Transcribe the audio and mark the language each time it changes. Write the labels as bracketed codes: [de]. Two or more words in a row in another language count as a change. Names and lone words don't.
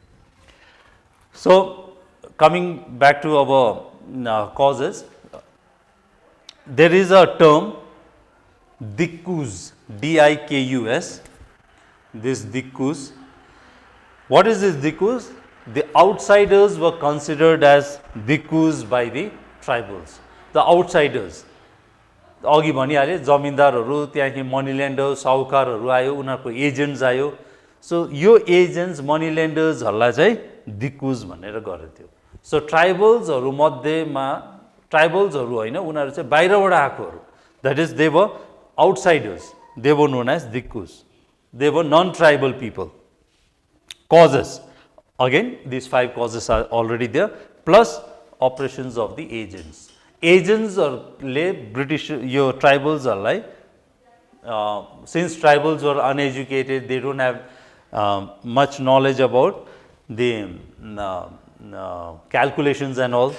[en] So, coming back to our causes, there is a term Dikkus, D-I-K-U-S, this Dikkus. What is this Dikkus? The outsiders were considered as Dikkus by the tribals, the outsiders. [ne] अघि भनिहाले जमिनदारहरू, त्यहाँदेखि [en] money lender, [ne] साहुकारहरू आयो, उनीहरूको एजेन्ट्स आयो. सो यो एजेन्ट्स, [en] money lendersहरूलाई [ne] चाहिँ दिक्कुज भनेर गरेथ्यो. सो ट्राइबल्सहरू मध्येमा ट्राइबल्सहरू होइन, उनीहरू चाहिँ बाहिरबाट आएकोहरू, [en] that is they were outsiders, they were known as Dikkus, they were non tribal people. Causes, again these 5 causes are already there, plus operations of the agents. Agents are British, your tribals are like, since tribals were uneducated, they do not have much knowledge about the calculations and all.